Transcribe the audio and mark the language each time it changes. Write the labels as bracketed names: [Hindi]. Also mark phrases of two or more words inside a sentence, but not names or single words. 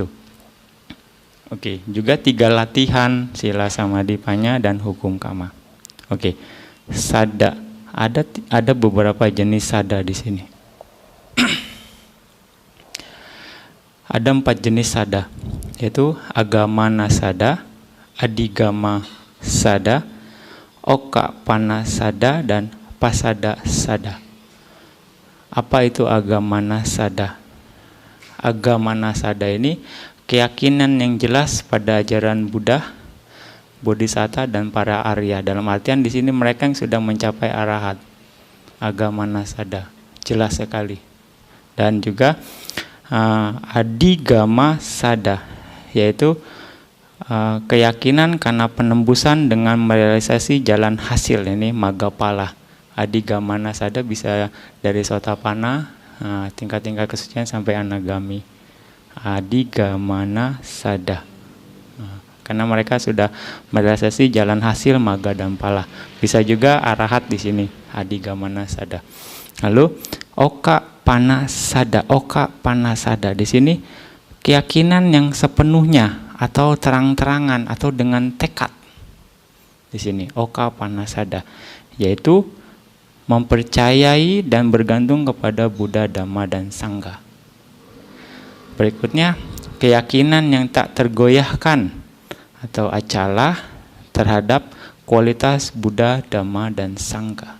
[Indonesian] Oke, juga 3 latihan sila samadhipanya dan hukum kama. Oke, sada. Ada beberapa jenis sada di sini. Ada 4 jenis sada, yaitu agamana sada, adigama sada, okapana sada, dan pasada sada. Apa itu agamana sada? Agamana sada ini keyakinan yang jelas pada ajaran Buddha, Bodhisatta, dan para Arya. Dalam artian di sini mereka yang sudah mencapai arahat. Agamana sada, jelas sekali. Dan juga adigama sada, yaitu keyakinan karena penembusan dengan merealisasi jalan hasil, ini Maggapala. Adigamana sada bisa dari Sotapana, tingkat-tingkat kesucian sampai Anagami. Adigamana sada, karena mereka sudah merealisasi jalan hasil Magga dan Pala. Bisa juga arahat di sini, adigamana sada. Lalu okapana sada di sini keyakinan yang sepenuhnya atau terang-terangan atau dengan tekad. Di sini okapana sada, yaitu mempercayai dan bergantung kepada Buddha, Dhamma, dan Sangha. Berikutnya, keyakinan yang tak tergoyahkan atau acala terhadap kualitas Buddha, Dhamma, dan Sangha.